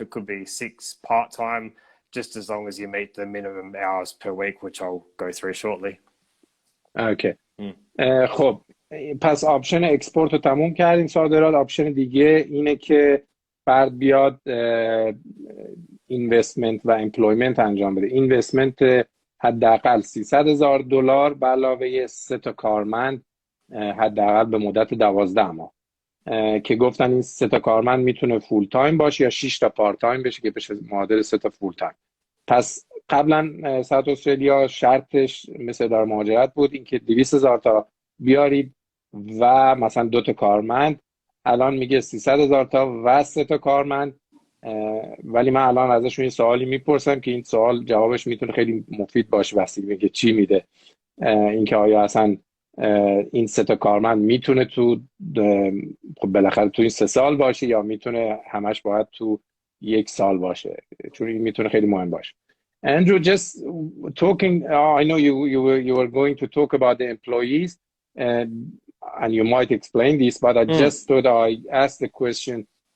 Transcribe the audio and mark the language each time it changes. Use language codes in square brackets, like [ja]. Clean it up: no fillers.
[en] It could be 6 part-time, just as long as you meet the minimum hours per week, which I'll go through shortly. Okay. [fa] خب پس آپشن اکسپورت رو تموم کردیم. صادرات. آپشن دیگه اینه که فرد بیاد اینوستمنت و امپلویمنت انجام بده. اینوستمنت حداقل $300,000 به علاوه 3 تا کارمند حداقل به مدت 12 ماه که گفتن این 3 تا کارمند میتونه فول تایم باشه یا 6 تا پارت تایم بشه که بشه معادل 3 تا فول تایم. پس قبلا ساوت استرالیا شرطش مثل اداره مهاجرت بود اینکه 200,000 تا بیارید و مثلا 2 تا کارمند. الان میگه 300,000 تا و 3 تا کارمند. ولی من الان ازشون یه سوالی میپرسم که این سوال جوابش میتونه خیلی مفید باشه واسه اینکه چی میده. اینکه آیا اصلا این 3 تا کارمند میتونه تو خب بالاخره تو این 3 سال باشه یا میتونه همش باید تو 1 سال باشه، چون این میتونه خیلی مهم باشه. [en] Andrew, just talking, I know you were going to talk about the employees. and you might explain this, but I just thought I asked the question.